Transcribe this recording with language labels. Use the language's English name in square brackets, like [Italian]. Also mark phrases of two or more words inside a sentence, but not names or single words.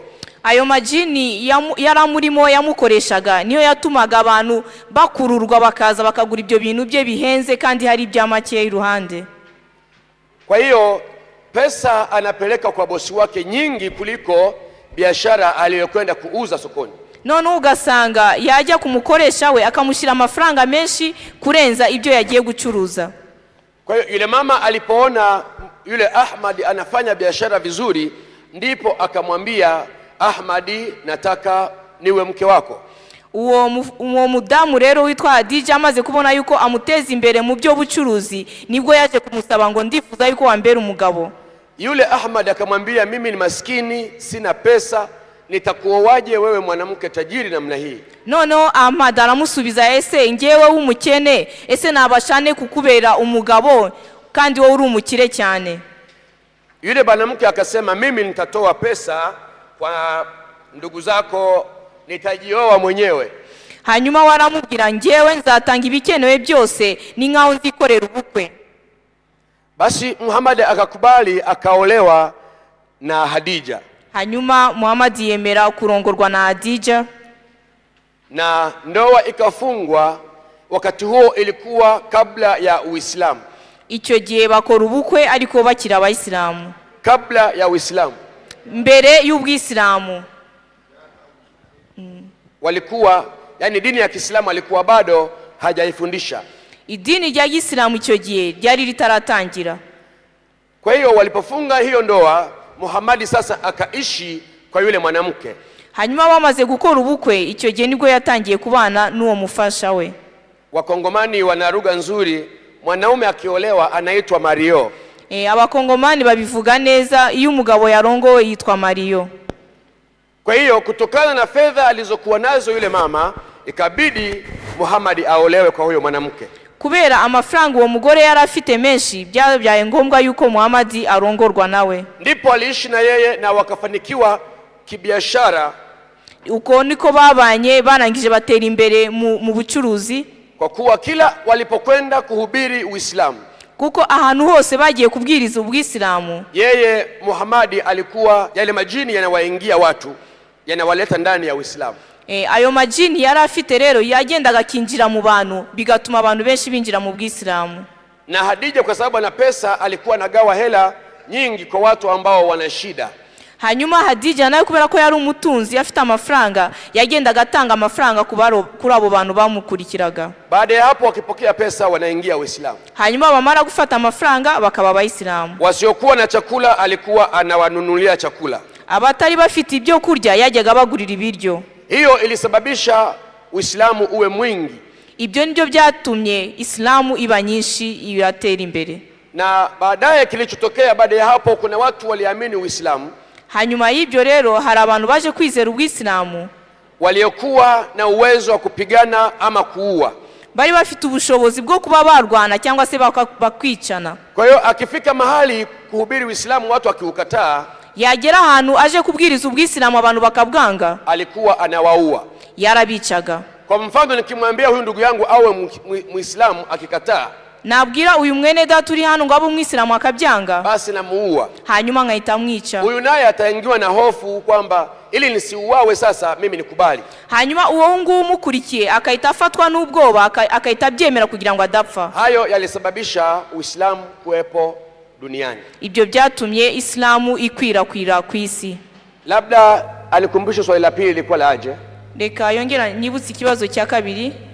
[Kinyarwanda] Ayo majini yaramurimo yamukoreshaga niyo yatumaga abantu bakururwa bakaza bakagura ibyo bintu bye bihenze kandi hari ibyamake iruhande. [Swahili] Kwa hiyo pesa anapeleka kwa bosi wake nyingi kuliko biashara aliyokwenda kuuza sokoni. [Kinyarwanda] None ugasanga yajya kumukoresha we akamushyira amafaranga menshi kurenza ibyo yagiye gucuruza. [Swahili] Kwa hiyo yule mama alipoona yule Ahmad anafanya biashara vizuri, ndipo akamwambia Ahmadi, nataka niwe mke wako. [Kinyarwanda] Uwo mudamu rero witwa Hadija amaze kubona yuko amuteza imbere mu byo bucuruzi, nibwo yaje kumusaba ngo ndifuza yuko wambera umugabo. [Swahili] Yule Ahmad akamwambia, mimi ni maskini, sina pesa, nitakuoaje wewe mwanamke tajiri namna hii? [Kinyarwanda] Noneho Ahmad aramusubiza, ese ngewe w'umukene, ese nabashane kukubera umugabo kandi wowe uri umukire cyane? [Swahili] Yule mwanamke akasema, mimi nitatoa pesa kwa ndugu zako, nitajioa mwenyewe. [Kinyarwanda] Hanyuma waramubwira, ngewe nzatanga ibikenewe byose ni nkaho nzikorera ubukwe. [Swahili] Basi Muhammad akakubali, akaolewa na Hadija. [Kinyarwanda] Hanyuma Muhammad yemera kurongorwa na Hadija, [Swahili] na ndoa ikafungwa. Wakati huo ilikuwa kabla ya Uislamu. [Kinyarwanda] Icyo gihe bakora ubukwe ariko bakira abayisilamu. [Swahili] Kabla ya Uislamu, [Kinyarwanda] mbere y'ubwisilamu [Swahili] walikuwa, yani dini ya Kiislamu alikuwa bado hajaifundisha. [Kinyarwanda] Idini rya Islamu icyo gihe ryari ritaratangira. [Swahili] Kwa hiyo walipofunga hiyo ndoa, Muhammad sasa akaishi kwa yule mwanamke. [Kinyarwanda] Hanyuma bamaze gukora ubukwe, icyo gihe nibwo yatangiye kubana n'uwo mufasha we. [Swahili] Wakongomani wana lugha nzuri, mwanaume akiolewa anaitwa Mario. [Kinyarwanda] Abakongomani babivuga neza, iyo umugabo yarongowe yitwa Mario. [Swahili] Kwa hiyo kutokana na fedha alizokuwa nazo yule mama, ikabidi Muhammad aolewe kwa huyo mwanamke. [Kinyarwanda] Kubera amafaranga uwo mugore yari afite menshi, byabaye ngombwa yuko Muhammad arongorwa nawe. [Swahili] Ndipo aliishi na yeye na wakafanikiwa kibiashara. [Kinyarwanda] Uko niko babanye, barangije batera imbere mu bucuruzi. [Swahili] Kwa kuwa kila walipokwenda kuhubiri Uislamu, [Kinyarwanda] kuko ahantu hose bagiye kubwiriza ubwisilamu, [Swahili] yeye Muhammad alikuwa, yale majini yanawaingia watu, yanawaleta ndani ya Uislamu. [Kinyarwanda] Ayo majini yari afite rero yagendaga kinjira mu bantu, bigatuma abantu benshi binjira mu bwisilamu. [Swahili] Na Hadija kwa sababu ana pesa, alikuwa anagawa hela nyingi kwa watu ambao wana shida. [Kinyarwanda] Hanyuma Hadija nayo kubera ko yari umutunzi afite amafaranga, yagendaga atanga amafaranga kuri abo bantu bamukurikiraga. [Swahili] Baada ya hapo wakipokea pesa wanaingia Uislamu. [Kinyarwanda] Hanyuma bamara gufata amafaranga bakaba abayisilamu. [Swahili] Wasiokuwa na chakula alikuwa anawanunulia chakula. [Kinyarwanda] Abatari bafite ibyo kurya yajyaga bagurira ibiryo. [Swahili] Hiyo ilisababisha Uislamu uwe mwingi. [Kinyarwanda] Ibyo nibyo byatumye Islamu iba nyinshi, iratera imbere. [Swahili] Na baadaye kilichotokea baada ya hapo, kuna watu waliamini Uislamu. [Kinyarwanda] Hanyuma y'ibyo rero hari abantu baje kwizera ubwisilamu, [Swahili] waliokuwa na uwezo wa kupigana ama kuua. [Kinyarwanda] Bari bafite ubushobozi bwo kuba barwana cyangwa se bakwicana. [Swahili] Kwa hiyo akifika mahali kuhubiri Uislamu watu akiukataa, [Kinyarwanda] yagera ahantu aje kubwiriza ubwisilamu abantu bakabwanga, [Swahili] alikuwa anawaua, [Kinyarwanda] yarabicaga. [Swahili] Kwa mfano nikimwambia huyu ndugu yangu awe Muislamu akikataa, [Kinyarwanda] nabwira uyu mwene data uri hano ngo abe umwisilamu akabyanga, [Swahili] basi namuua. [Kinyarwanda] Hanyuma nkahita mwica. [Swahili] Huyu naye ataingiwa na hofu kwamba ili nisiuawe sasa mimi nikubali. [Kinyarwanda] Hanyuma uwo nguwo umukurikiye akahita afatwa n'ubwoba, akahita byemera kugira ngo adapfa. [Swahili] Hayo yalisababisha Uislamu kuwepo duniani. [Kinyarwanda] Ibyo byatumye Islamu ikwirakwira ku isi. [Swahili] Labda alikumbusha swali la pili lilikuwa laje? [Kinyarwanda] Reka yongera nyibutse ikibazo cya kabiri.